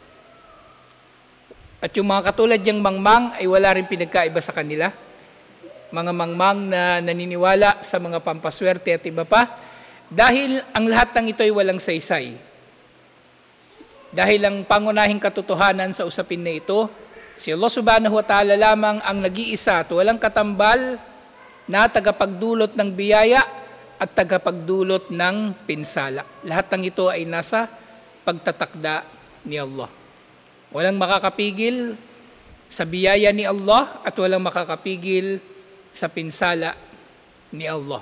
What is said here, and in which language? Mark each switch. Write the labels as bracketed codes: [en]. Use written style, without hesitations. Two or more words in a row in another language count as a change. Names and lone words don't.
[tl] At yung mga katulad niyang mangmang ay wala rin pinagkaiba sa kanila. Mga mangmang na naniniwala sa mga pampaswerte at iba pa, dahil ang lahat ng ito ay walang saysay. Dahil ang pangunahing katotohanan sa usapin na ito, si Allah [ar] سبحانه وتعالى [tl] lamang ang nag-iisa at walang katambal na tagapagdulot ng biyaya at tagapagdulot ng pinsala. Lahat ng ito ay nasa pagtatakda ni Allah. Walang makakapigil sa biyaya ni Allah at walang makakapigil sa pinsala ni Allah.